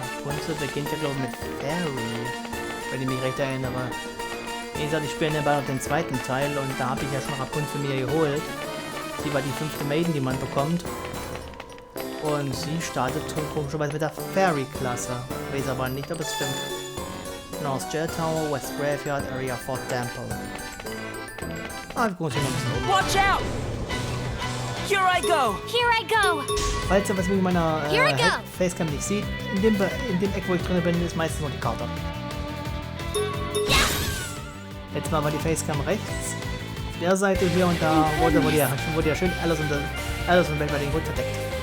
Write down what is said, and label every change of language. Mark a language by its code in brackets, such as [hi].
[de] Rapunzel beginnt ja, glaube ich, mit Fairy. Wenn ich mich recht erinnere. Wie gesagt, ich spiele nebenbei noch den zweiten Teil und da habe ich ja schon Rapunzel mir geholt. Sie war die 5. Maiden, die man bekommt. Und sie startet komischerweise mit der Fairy-Klasse. Weiß aber nicht, ob es stimmt. [en] North Jail Tower, West Graveyard, Area Fort Temple. [de] Ah, wir gucken uns hier noch ein bisschen um. [en] Watch out! Here I go! Here I go! [de] Falls ihr was mit meiner [en] Here I go. [de] Facecam nicht sieht, in dem Eck, wo ich drin bin, ist meistens nur die Karte. Letztes Mal war die Facecam rechts. Auf der Seite hier und da wurde ja schön alles und weltweit gut verdeckt.